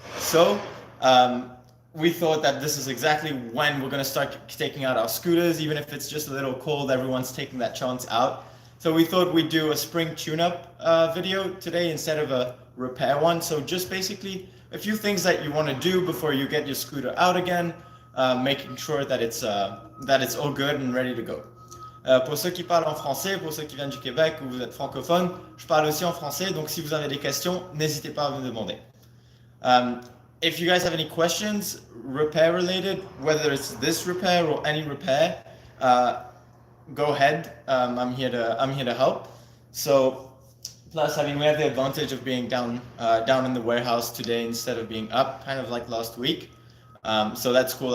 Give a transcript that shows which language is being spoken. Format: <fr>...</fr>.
<en>So um, we thought that this is exactly when we're going to start taking out our scooters, even if it's just a little cold, everyone's taking that chance out. So we thought we'd do a spring tune-up video today instead of a repair one. So just basically a few things that you want to do before you get your scooter out again, making sure that it's all good and ready to go.</en> <fr>Pour ceux qui parlent en français, pour ceux qui viennent du Québec ou vous êtes francophone, je parle aussi en français, donc si vous avez des questions, n'hésitez pas à me demander.</fr> <en>If you guys have any questions, repair related, whether it's this repair or any repair, go ahead. I'm here to help. So, plus, I mean, we have the advantage of being down in the warehouse today instead of being up, kind of like last week. So that's cool.</en>